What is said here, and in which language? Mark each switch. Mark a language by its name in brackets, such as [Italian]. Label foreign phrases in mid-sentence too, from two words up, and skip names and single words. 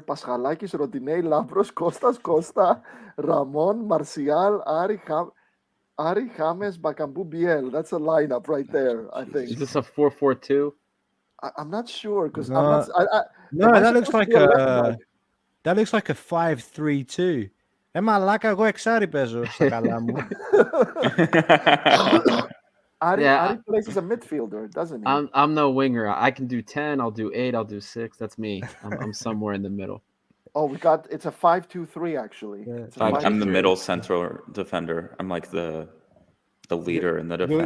[English] Paschalakis, Rodinei, Labros, Kostas, Costa, Ramon, Marcial, Ari, James, Bakambu, Biel. That's a lineup right there, I think. Is this a 4-4-2? I'm not sure because No. I'm not. No, am I that looks supposed like to be left back? that looks like a 5-3-2. [Greek] Μαλάκα, εγώ εξάρι παίζω στα καλά μου. [English] Ari plays as a midfielder, doesn't he? I'm no winger. I can do 10. I'll do 8. I'll do 6. That's me. I'm somewhere in the middle. Oh, it's a 5-2-3 actually. Yeah. It's a I'm the 5-2-3. middle central defender. I'm like the leader in the defense.